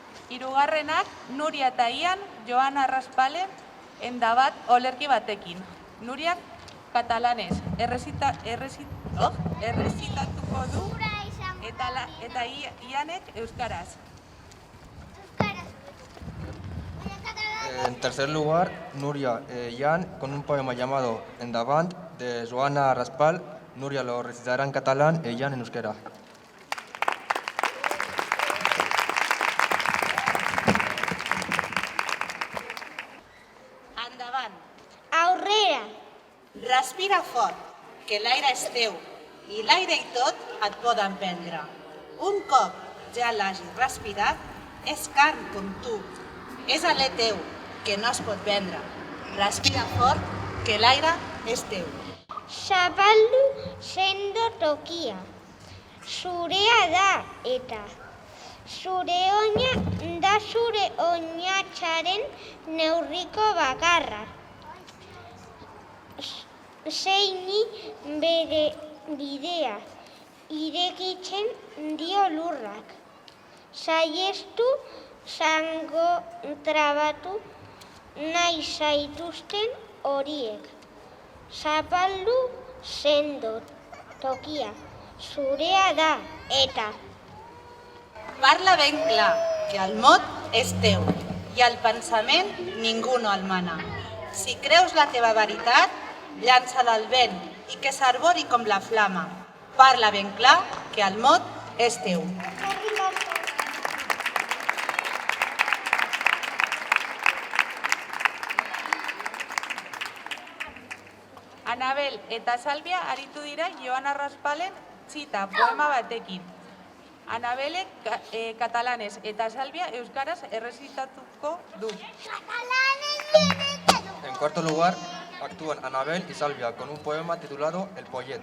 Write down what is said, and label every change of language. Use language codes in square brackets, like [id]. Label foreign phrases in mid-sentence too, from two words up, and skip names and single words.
[eu] Hirugarrenak Nuria eta Ian Joana Raspalen endabat olerki batekin. Nuriak katalanez errezitatuko du eta Ianek euskaraz. [es] En tercer lugar, Nuria y Ian con un poema llamado Endavant de Joana Raspal. Nuria lo recitará en catalán e Ian en euskera. [ca] Endavant. [eu] Aurrera. [ca] Respira fort, que l'aire és teu i l'aire i tot et poden prendre. Un cop ja l'hagis respirat, és carn com tu, és alè teu, que no es pot vendre. Respira fort, que l'aire és teu. [eu] Zapaldu sendo tokia. Zurea da eta. Zure oina da zure oinatsaren neurriko bakarra. Zeini bere bidea irekitzen dio lurrak. Saiestu zango trabatu nahi zaituzten horiek. Zapaldu sendo tokia, zurea da eta. [ca] Parla ben clar, que el mot és teu i el pensament ningú no el mana. Si creus la teva veritat, llança-la al vent i que s'arbori com la flama. Parla ben clar, que el mot és teu. [eu] Anabel eta Salvia aritu dira Joana Raspalen txita poema batekin. Anabelek katalanez eta Salvia euskaraz errezitatuko du. [es] En cuarto lugar, actúan Anabel y Salvia con un poema titulado El Pollet.